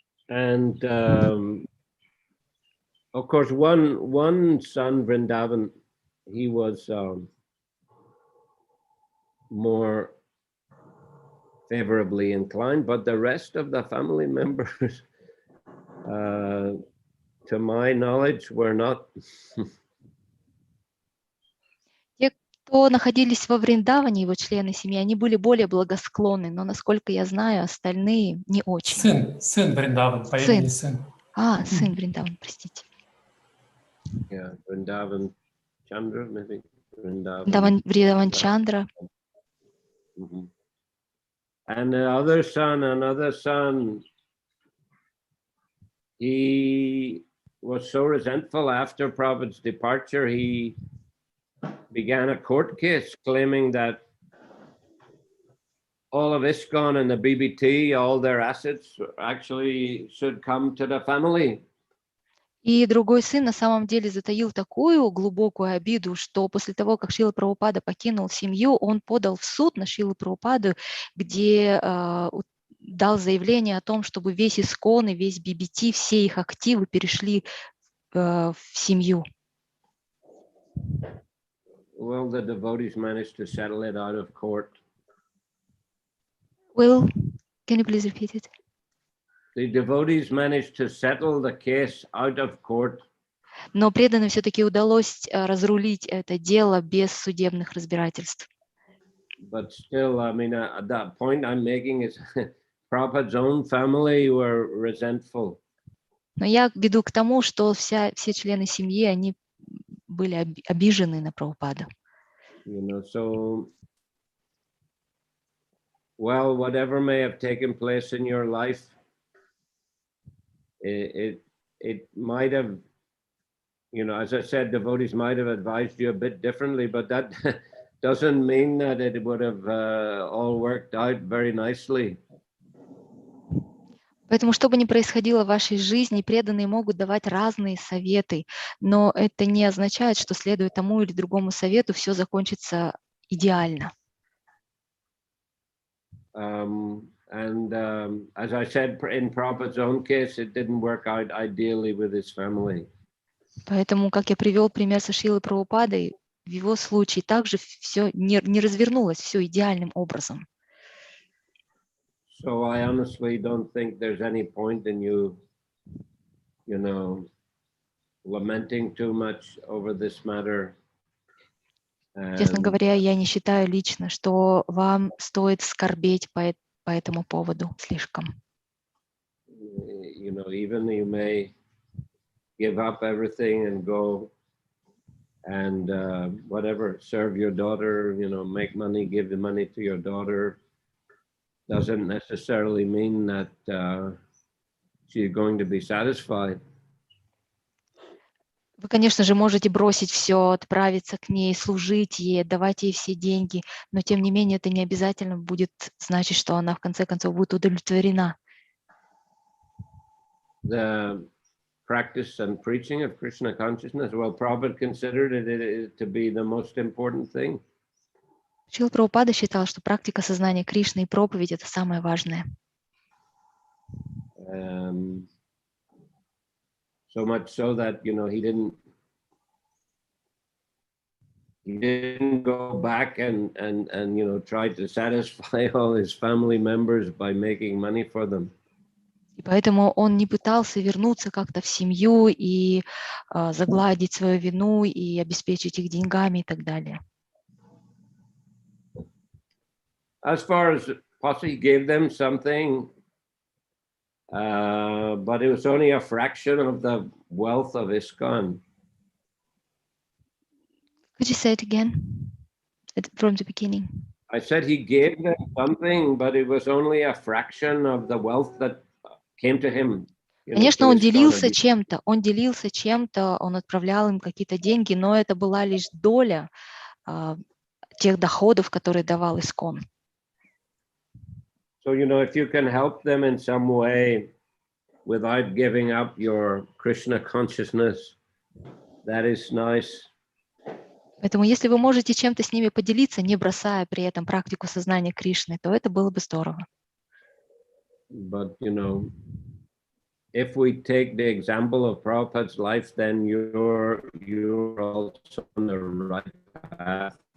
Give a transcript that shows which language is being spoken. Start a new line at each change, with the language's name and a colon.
English: And of course, one son, Vrindavan, he was more favorably inclined, but the rest of the family members, to my knowledge, were not.
Russian: Те, кто находились во Вриндаване, его члены семьи, они были более благосклонны, но, насколько я знаю, остальные не очень. Сын Вриндаван, по имени сын. Сын Вриндаван, простите.
English: Yeah, Vrindavan Chandra, maybe.
Russian: Вриндаван Чандра. Mm-hmm.
English: And another son, he was so resentful after Prabhupada's departure, he began a court case claiming that all of ISKCON and the BBT, all their assets actually should come to the family.
Russian: И другой сын на самом деле затаил такую глубокую обиду, что после того, как Шрила Прабхупада покинул семью, он подал в суд на Шрилу Прабхупаду, где дал заявление о том, чтобы весь ISKCON и весь BBT, все их активы перешли в семью.
English: Well, the devotees managed to settle it out of court. Will, can you please repeat it? The devotees managed to settle the case out of court.
Russian: Но преданным все-таки удалось разрулить это дело без судебных разбирательств.
English: But still, I mean, the point I'm making is Prabhupada's own family were resentful.
Russian: Но я веду к тому, что все члены семьи, они были обижены на Прабхупаду.
English: You know, so, well, whatever may have taken place in your life, it might have, you know, as I said, devotees might have advised you a bit differently, but that doesn't mean that it would have all worked out very nicely.
Russian: Поэтому, что бы ни происходило в вашей жизни, преданные могут давать разные советы, но это не означает, что следуя тому или другому совету все закончится идеально.
English: As I said, in Prabhupada's own case, it didn't work out ideally with his family.
Russian: Поэтому, как я привел пример со Шрилой Прабхупадой, в его случае также все не развернулось все идеальным образом.
English: So I honestly don't think there's any point in you know, lamenting too much over this matter.
Russian: Честно говоря, я не считаю лично, что вам стоит скорбеть по этому поводу слишком.
English: You know, even you may give up everything and go and whatever, serve your daughter, you know, make money, give the money to your daughter, doesn't necessarily mean that she's going to be satisfied.
Russian: Вы, конечно же, можете бросить все, отправиться к ней, служить ей, отдавать ей все деньги, но тем не менее это не обязательно будет значить, что она в конце концов будет удовлетворена.
English: The practice and preaching of Krishna consciousness, well, Prabhupada considered it to be the most important thing.
Russian: Шрила Прабхупада считал, что практика сознания Кришны и проповедь – это самое важное.
English: So much so that, you know, he didn't go back and you know, try to satisfy all his family members by making money for them.
Russian: И поэтому он не пытался вернуться как-то в семью и загладить свою вину и обеспечить их деньгами и так далее.
English: As far as possibly he gave them something, but it was only a fraction of the wealth of ISKCON. Could you say it again from the beginning? I said he gave them something, but it was only a fraction of the wealth that came to him.
Russian: Конечно, он делился чем-то, он отправлял им какие-то деньги, но это была лишь доля тех доходов, которые давал ISKCON.
English: So, you know, if you can help them in some way without giving up your Krishna consciousness, that is nice.
Russian: Поэтому если вы можете чем-то с ними поделиться, не бросая при этом практику сознания Кришны, то это было бы здорово.
English: But, you know, if we take the example of Prabhupada's life, then you're also on the right path.